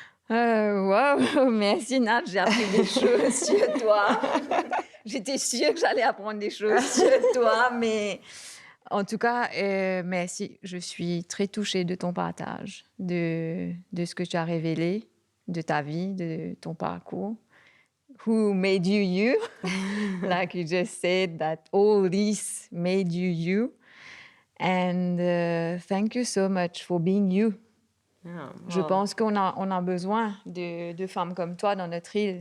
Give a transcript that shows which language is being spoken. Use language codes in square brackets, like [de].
[fr] Wow, merci Nat, j'ai appris des choses sur toi. J'étais sûre que j'allais apprendre des choses sur toi, mais en tout cas, merci. Je suis très touchée de ton partage, de ce que tu as révélé, de ta vie, de ton parcours. [en] Who made you you? Like you just said, that all this made you you. And thank you so much for being you. Yeah, [fr] Je pense qu'on a besoin de femmes comme toi dans notre île.